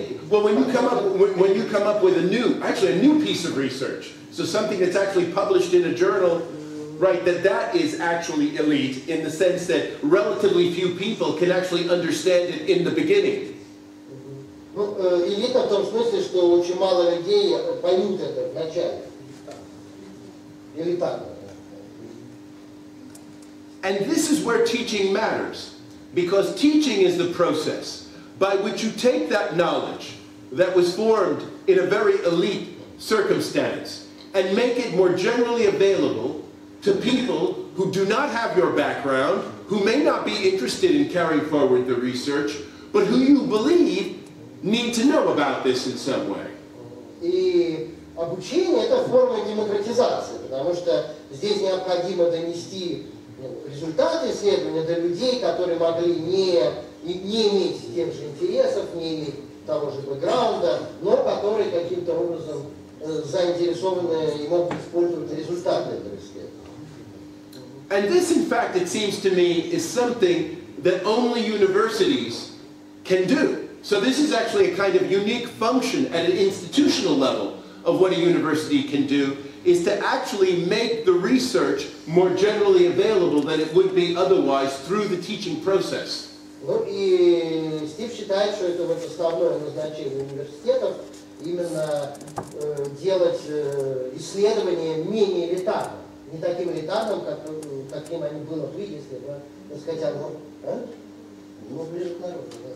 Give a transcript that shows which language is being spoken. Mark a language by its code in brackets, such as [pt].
[en] Well, when you come up with a new piece of research, so something that's actually published in a journal, right, that is actually elite in the sense that relatively few people can actually understand it in the beginning. [ru] Ну, элита в том смысле, что очень мало людей поймут это в начале. Элитарно. [en] And this is where teaching matters, because teaching is the process by which you take that knowledge that was formed in a very elite circumstance and make it more generally available to people who do not have your background, who may not be interested in carrying forward the research, but who you believe need to know about this in some way. [ru] И обучение это форма демократизации, потому что здесь необходимо донести результаты исследования до людей, которые могли не иметь тех же интересов, не иметь того же бэкграунда, но которые каким-то образом заинтересованы и могут использовать результаты этого исследования. [en] And this, in fact, it seems to me, is something that only universities can do. So this is actually a kind of unique function at an institutional level of what a university can do, is to actually make the research more generally available than it would be otherwise through the teaching process. [ru] Ну и Стив считает, что это вот основное назначение университетов, именно делать исследования менее элитарным, не таким элитарным, каким они было бы, если бы, так сказать, ну, ближе к народу.